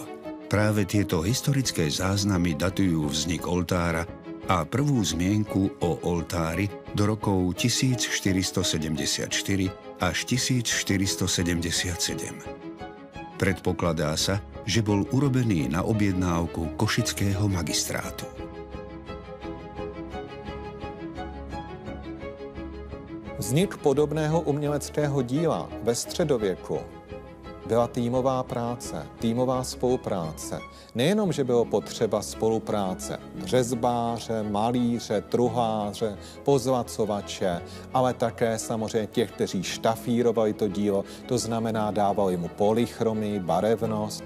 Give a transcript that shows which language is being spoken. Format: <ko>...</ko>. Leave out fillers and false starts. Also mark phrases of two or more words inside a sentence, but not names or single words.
<sk>Práve tieto historické záznamy datujú vznik oltára a prvú zmienku o oltári do rokov 1474 až 1477. Predpokladá sa, že bol urobený na objednávku košického magistrátu.</sk> <cs>Vznik podobného uměleckého díla ve středověku byla týmová práce, týmová spolupráce. Nejenom, že bylo potřeba spolupráce řezbáře, malíře, truháře, pozlacovače, ale také samozřejmě těch, kteří štafírovali to dílo, to znamená dávali mu polychromii, barevnost.</cs>